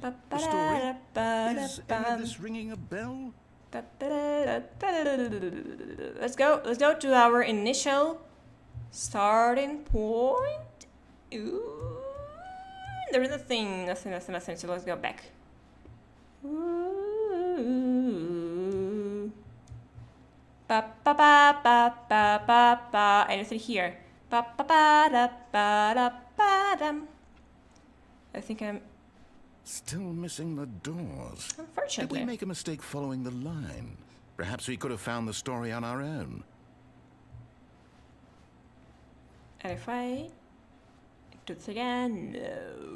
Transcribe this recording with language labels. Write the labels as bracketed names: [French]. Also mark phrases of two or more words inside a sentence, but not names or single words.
[English] The story? Is any of this ringing a bell? Let's go to our initial starting point. Ooh, there is nothing. So let's go back. Ooh. Ba ba ba ba ba ba ba. Anything here? Ba ba ba da ba da ba dum. I think I'm. Still missing the doors. Did Unfortunately. we make a mistake following the line? Perhaps we could have found the story on our own. And if I do it again, no.